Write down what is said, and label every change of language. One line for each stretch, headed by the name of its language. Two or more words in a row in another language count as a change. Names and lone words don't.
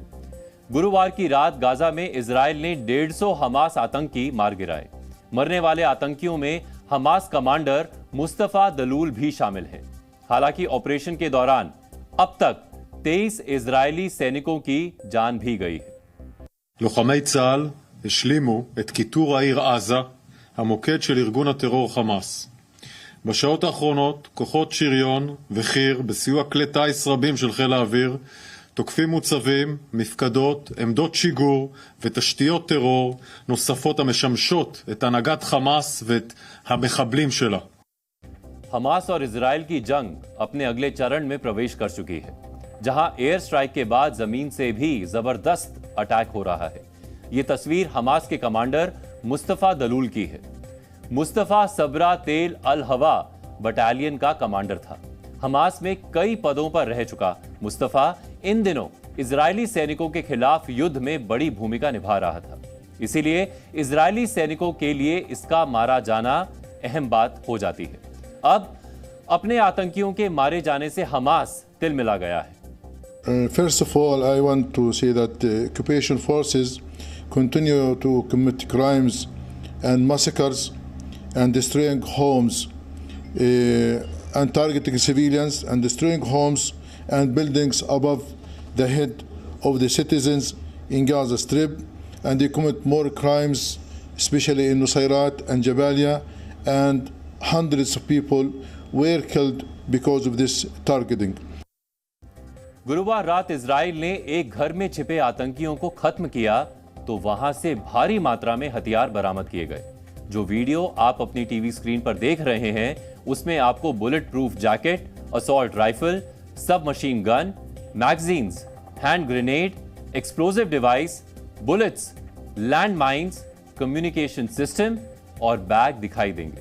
Hindi: गुरुवार की रात गाजा में इजराइल ने 150 हमास आतंकी मार गिराए। मरने वाले आतंकियों में हमास कमांडर मुस्तफा दलूल भी शामिल हैं। हालांकि ऑपरेशन के दौरान अब तक 23 इजरायली सैनिकों की जान भी गई है।
Hebrew: לוחמי צה"ל השלימו את כיתור העיר עזה, המוקד של ארגון הטרור חמאס. בשעות האחרונות, כוחות שריון וחי"ר, בסיוע כלי טיס רבים של חיל האוויר, תוקפים מוצבים, מפקדות, עמדות שיגור ותשתיות טרור נוספות המשמשות את הנהגת חמאס ואת המחבלים שלה.
Hindi: हमास और इजराइल की जंग अपने अगले चरण में प्रवेश कर चुकी है, जहां
English: air strike
Hindi: के बाद जमीन से भी जबरदस्त अटैक हो रहा है। ये तस्वीर हमास के कमांडर मुस्तफा दलूल की है। मुस्तफा सबरा तेल अल हवा बटालियन का कमांडर था। हमास में कई पदों पर रह चुका मुस्तफा इन दिनों इजरायली सैनिकों के खिलाफ युद्ध में बड़ी भूमिका निभा रहा था। इसीलिए इजरायली सैनिकों के लिए इसका मारा जाना अहम बात हो जाती है। अब अपने आतंकियों के मारे जाने से हमास तिल मिला गया है।
English: First of all, I want to say that the occupation forces continue to commit crimes and massacres and destroying homes and targeting civilians and destroying homes and buildings above the head of the citizens in Gaza Strip, and they commit more crimes, especially in Nusayrat and Jabalia, and hundreds of people were killed because of this targeting.
Hindi: गुरुवार रात इजराइल ने एक घर में छिपे आतंकियों को खत्म किया तो वहां से भारी मात्रा में हथियार बरामद किए गए। जो वीडियो आप अपनी
English: TV screen
Hindi: पर देख रहे हैं उसमें आपको
English: bullet proof jacket, assault rifle, sub machine gun, magazines, hand grenade, explosive device, bullets, land mines, communication system
Hindi: और बैग दिखाई देंगे।